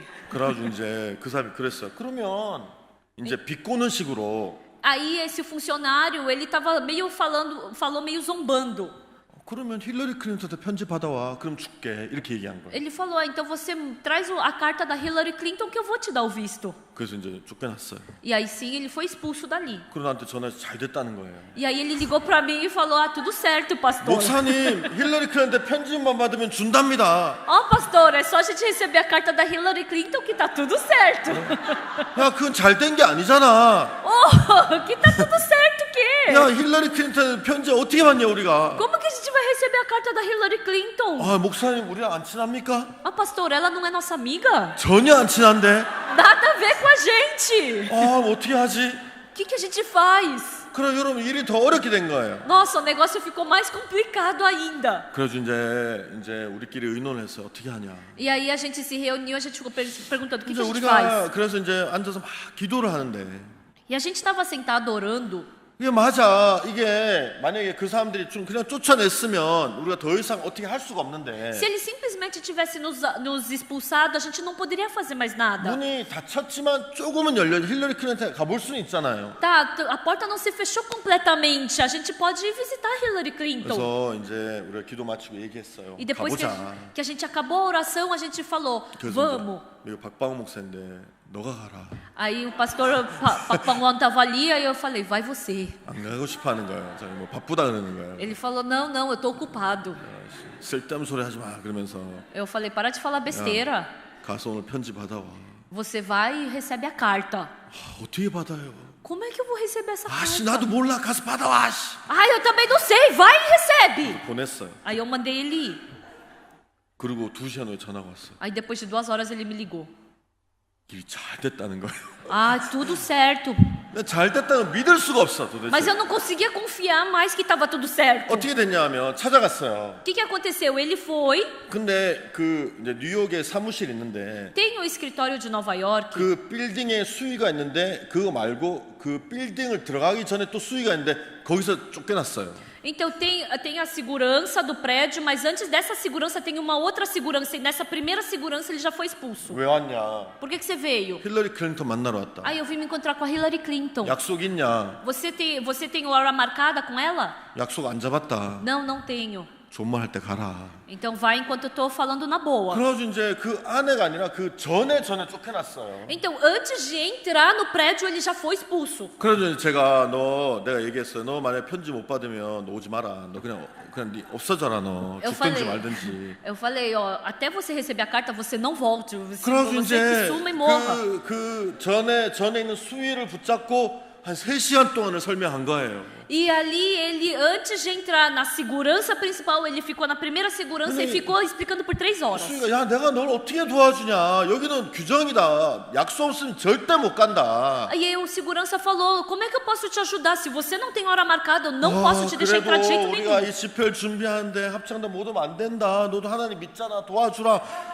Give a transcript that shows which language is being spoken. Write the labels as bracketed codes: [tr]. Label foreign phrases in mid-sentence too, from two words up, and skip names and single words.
[ko] 그래가지고 이제 그 사람이 그랬어요. 그러면 이제 비꼬는 식으로. [pt] Aí esse funcionário, ele tava falou meio zombando. [ko] 그러면 힐러리 클린턴한테 편지 받아와. 그럼 줄게. 이렇게 얘기한 거예요. [pt] Ele falou, então você traz a carta da Hillary Clinton que eu vou te dar o visto. [ko] 그래서 이제 쫓겨났어요. [pt] E aí sim, ele foi expulso dali. [ko] 그리고 나한테 전화해서 잘 됐다는 거예요. [pt] E aí ele ligou pra mim e falou, tudo certo, pastor. [ko] 목사님, 힐러리 클린턴한테 편지만 받으면 준답니다. [pt] Ó, pastor, é só a gente receber a carta da Hillary Clinton que tá tudo certo. [ko] 야, 그건 잘 된 게 아니잖아. [pt] Oh, que tá tudo certo o quê? [ko] 야, 힐러리 클린턴 편지 어떻게 받냐 우리가? [pt] Como que a gente vai receber a carta da Hillary Clinton? [ko] 아, 목사님 우리랑 안 친합니까? [pt] Ah, pastor, ela não é nossa amiga? [ko] 전혀 안 친한데. [pt] Nada a ver com a gente. [ko] 아, 어떻게 하지? [pt] O que a gente faz? [ko] 그럼 여러분 일이 더 어렵게 된 거예요. [pt] Nossa, o negócio ficou mais complicado ainda. [ko] 그래서 이제 우리끼리 의논해서 어떻게 하냐. [pt] E aí a gente se reuniu, a gente ficou perguntando o que [ko] 이제 [pt] a gente faz. [ko] 우리가 그래서 이제 앉아서 막 기도를 하는데 [pt] E a gente estava sentado orando. [ko] 이게 맞아. 이게 만약에 그 사람들이 좀 그냥 쫓아냈으면 우리가 더 이상 어떻게 할 수가 없는데 [pt] Se ele simplesmente tivesse nos expulsado, a gente não poderia fazer mais nada. [ko] 문이 닫혔지만 조금은 열려 힐러리 클린턴 가볼 수는 있잖아요. [pt] Tá, a porta não se fechou completamente. A gente pode ir visitar Hillary Clinton. [ko] 그래서 이제 우리가 기도 마치고 얘기했어요. [pt] E depois [ko] 가보자. [pt] que a gente acabou a oração, a gente falou, [ko] 그래서 [pt] vamos. [ko] 이제 이거 박방우 목사인데 너가 가라. [pt] Aí o pastor Papangão estava ali, aí eu falei, vai você. [ko] 안 가고 싶어하는 거예요. 자기 뭐 바쁘다 그러는 거예요. [pt] Ele falou, não, não, eu tô ocupado. [ko] 쓸데없는 소리 하지 마 그러면서 [pt] Eu falei, para de falar besteira. [ko] 가서 오늘 편지 받아와. [pt] Você vai e recebe a carta. [ko] 아, 어떻게 받아요? [pt] Como é que eu vou receber essa [ko] 아씨 [pt] carta? [ko] 나도 몰라. 가서 받아와. 씨. [pt] Ah, eu também não sei, vai e recebe. [ko] 보냈어요. [pt] Aí eu mandei ele ir. [ko] 그리고 2시간 후에 전화가 왔어요. [pt] Aí depois de 2 horas ele me ligou. [ko] 일이 잘 됐다는 거예요. [pt] Ah, tudo certo. [ko] 잘 됐다는 걸 믿을 수가 없어 도대체. [pt] Mas eu não conseguia confiar mais que estava tudo certo. [ko] 어떻게 됐냐면 찾아갔어요. [pt] O que aconteceu? Ele foi, [ko] 근데 그 이제 뉴욕에 사무실 있는데 [pt] tem um escritório de Nova York. [ko] 그 빌딩에 수위가 있는데 그거 말고 그 빌딩을 들어가기 전에 또 수위가 있는데 거기서 쫓겨났어요. [pt] Então tem a segurança do prédio, mas antes dessa segurança tem uma outra segurança. E nessa primeira segurança ele já foi expulso. [ko] 왜 왔냐? [pt] Por que você veio? [ko] 힐러리 클린턴 만나러 왔다. [pt] Aí eu vim me encontrar com a Hillary Clinton. [ko] 약속 있냐? [pt] Você tem hora marcada com ela? [ko] 약속 안 잡았다. [pt] Não, não tenho. [ko] 좋은 말 할 때 가라. [pt] Então vai enquanto eu tô falando na boa. [ko] 그래가지고 이제 그 아내가 아니라 그 전에 쫓겨났어요. [pt] Então antes de entrar no prédio ele já foi expulso. [ko] 그래서 내가 얘기했어요. 너 만약 편지 못 받으면 너 오지 마라. 너 그냥 네 없어져라 너. 죽든지 말든지. [pt] Eu falei, ó, até você receber a carta você não volte. [ko] 그래서 [pt] Você que [ko] 이제 [pt] suma e morra. [ko] 그 전에 있는 수위를 붙잡고 한 3시간 동안을 설명한 거예요. [pt] E ali ele, antes de entrar na segurança principal, ele ficou na primeira segurança e ficou explicando por 3 horas. [ko] 수위가 야 내가 널 어떻게 도와주냐. 여기는 규정이다. 약속 없으면 절대 못 간다. [pt] E aí o segurança falou, como é que eu posso te ajudar? Se você não tem hora marcada, eu não posso te deixar entrar de jeito [ko] 그래도 우리가 [pt] nenhum. [ko] 이 집회를 준비하는데 합창단 못 오면 안 된다. 너도 하나님 믿잖아. 도와주라.